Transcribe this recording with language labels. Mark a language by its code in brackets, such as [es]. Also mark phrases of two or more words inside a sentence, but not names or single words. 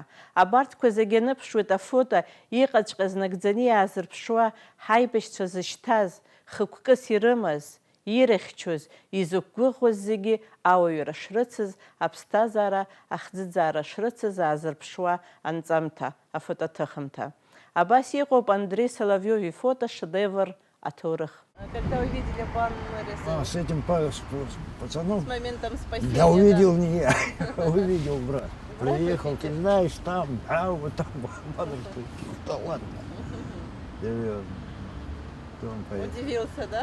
[ab] Абарҭқәа зегьы аныԥшуеит афото иҟаҵәҟьаз нагӡаны иаазырԥшуа ҳаибашьцәа зышьҭаз, хықәкыс ирымаз, ирыхьчоз, изықәгәыӷуаз зегьы ауаҩра шрыцыз, аԥсҭазаара ахӡыӡаара шрыцыз аазырԥшуа анҵамҭа, афотоҭыхымҭа. Абас иҟоуп Андрей Соловиов ифото шедевр аҭоурых. [ru] Когда увидели баннер С этим пацаном с моментом спасения. я увидел не я, увидел брат. Приехал, ты знаешь, там, вот там, да ладно. Серьезно. Он поехал. Удивился, да?